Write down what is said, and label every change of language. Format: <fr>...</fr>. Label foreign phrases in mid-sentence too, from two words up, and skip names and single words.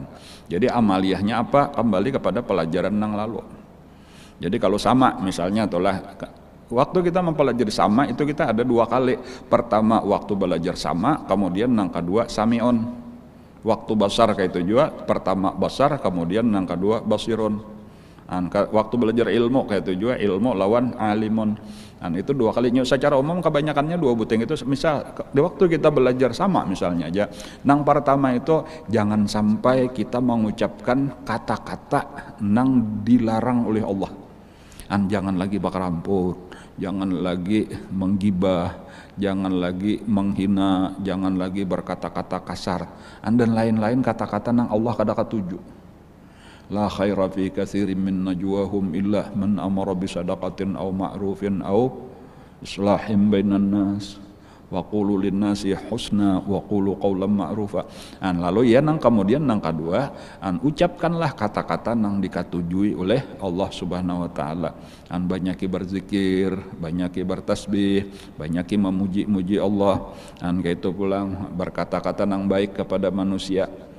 <bjn>Jadi amaliyahnya apa? Kembali kepada pelajaran nang lalu. Jadi kalau sama misalnya itulah waktu kita mempelajari sama itu kita ada 2 kali. Pertama waktu belajar sama, kemudian nang kedua sami'un. Waktu basar kayak itu juga, pertama basar, kemudian nang kedua basirun. Waktu belajar ilmu kayak itu juga, ilmu lawan alimun. Itu 2 kali. Secara umum kebanyakannya 2 buting itu. Misal di waktu kita belajar sama misalnya aja, nang pertama itu jangan sampai kita mengucapkan kata-kata nang dilarang oleh Allah. Jangan lagi bakar ramput, jangan lagi menggibah, jangan lagi menghina, jangan lagi berkata-kata kasar, dan lain-lain kata-kata nang Allah kada katuju.</bjn> <ar>لا خير في كثير من نجواهم إلا من أمر بصدقة أو معروف أو إصلاح بين الناس وقولوا للناس حسنا وقولوا قولا معروفا.</ar> <bjn>Lalu ya nang kemudian nang kedua, ucapkanlah kata-kata nang dikatujui oleh Allah</bjn> <ar>سبحانه وتعالى.</ar> <bjn>Banyaki berzikir, banyaki bertasbih, banyaki memuji-muji Allah. Kayak itu pulang berkata-kata nang baik kepada manusia.</bjn>